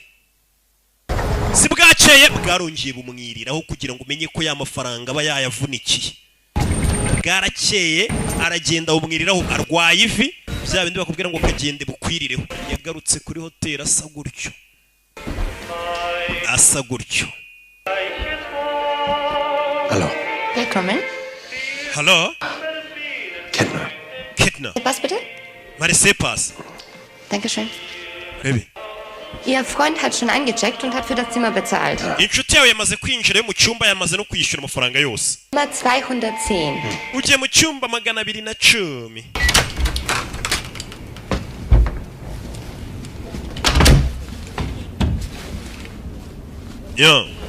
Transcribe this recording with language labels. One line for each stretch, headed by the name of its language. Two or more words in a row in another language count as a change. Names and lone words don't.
Kinyarwanda: Si bwakeye bwarongeye bumwiriraho kugira ngo umenye ko ya mafaranga aba yayavunikiye. Bwarakeye aragenda bumwiriraho arwaye ivi. Bya bindi bakubwira ngo kagende bukwirireho. Yagarutse kuri hotel asa gutyo. Asa gutyo.
German: Hallo. Willkommen. Hallo? Kettner. Kettner. Was bitte? Marisepas. Dankeschön.
Kinyarwanda: Rebe.
German: Ihr Freund hat schon eingecheckt und hat für das Zimmer bezahlt.
Kinyarwanda: Inshuti yawe yamaze kwinjira mu cyumba yamaze no kwishyura amafaranga yose.
German: Zimmer 210.
Kinyarwanda: Ugiye mu cyumba 210. Yo.